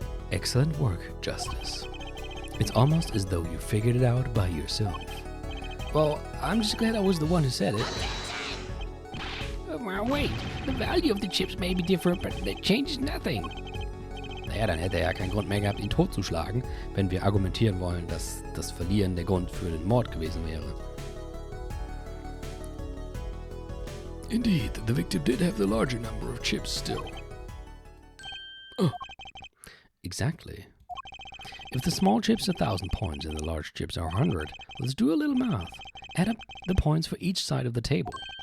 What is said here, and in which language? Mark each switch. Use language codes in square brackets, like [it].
[en] Excellent work, Justice. It's almost as though you figured it out by yourself. Well, I'm just glad I was the one who said it. Well, wait. The value of the chips may be different, but that changes nothing. [de] Naja, dann hätte er ja keinen Grund mehr gehabt, ihn totzuschlagen, wenn wir argumentieren wollen, dass das Verlieren der Grund für den Mord gewesen wäre. [en] Indeed, the victim did have the larger number of chips still. Exactly. If the small chips are 1,000 points and the large chips are 100, let's do a little math. Add up the points for each side of the table.